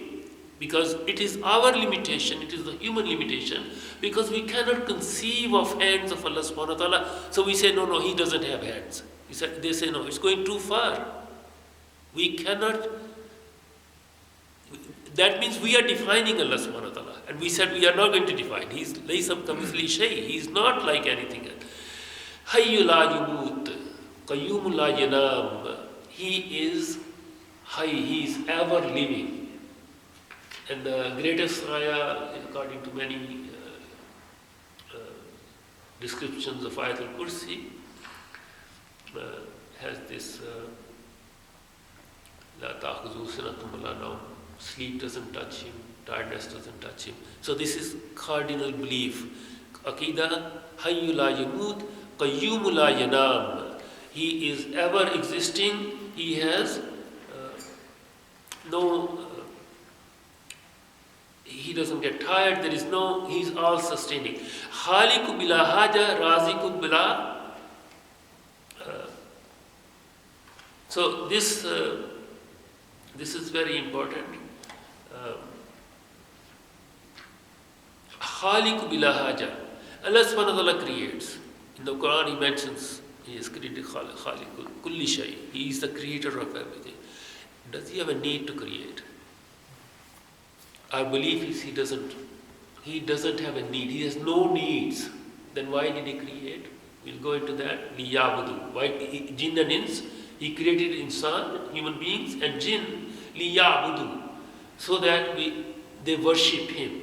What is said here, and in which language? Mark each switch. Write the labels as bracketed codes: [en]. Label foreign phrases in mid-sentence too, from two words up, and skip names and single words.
[en] Because it is our limitation, it is the human limitation, because we cannot conceive of hands of Allah [ar] سبحانه وتعالى. [en] So we say, no, he doesn't have hands. They say, no, it's going too far. We cannot. That means we are defining Allah [ar] سبحانه وتعالى. [en] And we said we are not going to define. [ar] He's ليس كمثله شيء. [en] He's not like anything else. [ar] حي لا يموت قيوم لا ينام. [en] He is hayy, he is ever living. And the greatest ayah, according to many descriptions of Ayat al-Kursi, has this [ar] لا تأخذه سنة ولا نوم. [en] Sleep doesn't touch him, tiredness doesn't touch him. So this is cardinal belief. [ar] عقيدة حي لا يموت قيوم لا ينام. [en] He is ever existing, he has he doesn't get tired, he's all sustaining. [ar] خالق بلا حاجة رازق بلا. [en] So this is very important. [ar] خالق بلا حاجة. [en] Allah [ar] سبحانه وتعالى [en] creates. In the Quran he mentions he has created [ar] خالق كل شيء. [en] He is the creator of everything. Does he have a need to create? Our belief is he doesn't have a need. He has no needs. Then why did he create? We'll go into that. Liyabudu. Why jinn and ins? He created insan, human beings, and jinn, liyabudu, so that they worship him.